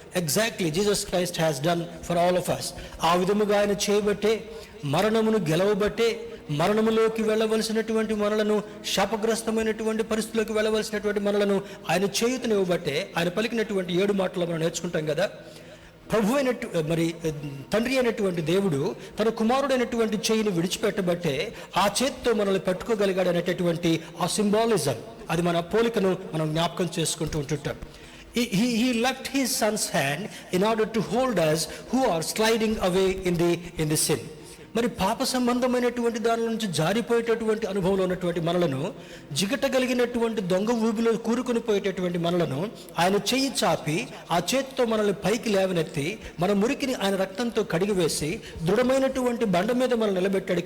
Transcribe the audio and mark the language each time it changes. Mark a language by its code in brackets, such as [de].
[te] Exactly Jesus Christ has done for all of us. ఆ విధముగా ఆయన చేయబట్టే, మరణమును గెలవబట్టే, మరణములోకి వెళ్ళవలసినటువంటి మనలను, శాపగ్రస్తమైనటువంటి పరిస్థితుల్లోకి వెళ్ళవలసినటువంటి మనలను ఆయన చేయుతనివ్వబట్టే, ఆయన పలికినటువంటి 7 మాటలు మనం నేర్చుకుంటాం కదా. ప్రభు తండ్రి అయినటువంటి దేవుడు తన కుమారుడైనటువంటి చేయిని విడిచిపెట్టబట్టే ఆ చేతితో మనల్ని పట్టుకోగలిగాడు అనేటటువంటి ఆ సింబాలిజం, అది మన పోలికను మనం జ్ఞాపకం చేసుకుంటూ ఉంటుంటాం. [en] He left his son's hand in order to hold us who are sliding away in the sin. [te] మరి పాప సంబంధమైనటువంటి దాని నుంచి జారిపోయేటటువంటి అనుభవంలో ఉన్నటువంటి మనలను, జిగటగలిగినటువంటి దొంగ ఊబిలో కూరుకొని పోయేటటువంటి మనలను ఆయన చెయ్యి చాపి ఆ చేతితో మనల్ని పైకి లేవనెత్తి మన మురికిని ఆయన రక్తంతో కడిగివేసి దృఢమైనటువంటి బండ మీద మనం నిలబెట్టాడు.